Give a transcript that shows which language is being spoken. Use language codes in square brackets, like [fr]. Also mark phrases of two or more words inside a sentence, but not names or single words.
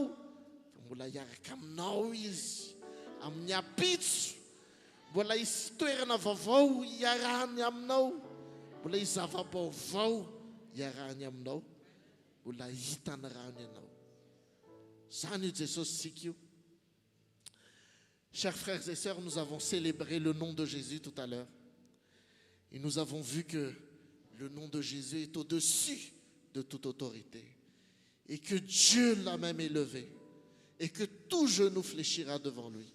[mg] Fa mbola hiaraka aminao izy amin'ny apitso. Mbola hisy toerana vaovao hiarahany aminao. Mbola hisy zava-baovao hiarahany aminao. Mbola hitany rano ianao. Zany io Jesosy sika io. [fr] Chers frères et sœurs, nous avons célébré le nom de Jésus tout à l'heure. Et nous avons vu que le nom de Jésus est au-dessus de toute autorité. Et que Dieu l'a même élevé. Et que tout genou fléchira devant lui.